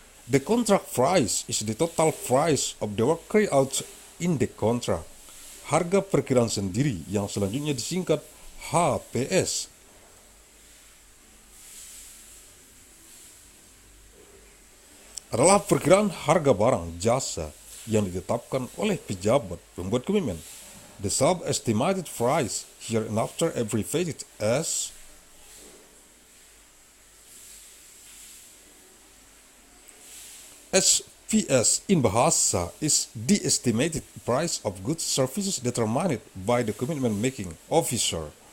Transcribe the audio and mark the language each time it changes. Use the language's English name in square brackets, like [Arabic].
[English] The contract price is the total price of the work carried out in the contract. [Indonesian] Harga perkiraan sendiri yang selanjutnya disingkat HPS. adalah perkiraan harga barang jasa yang ditetapkan oleh pejabat pembuat komitmen. [English] The self-estimated price hereinafter abbreviated as SPS in bahasa is the estimated price of goods services determined by the commitment making officer.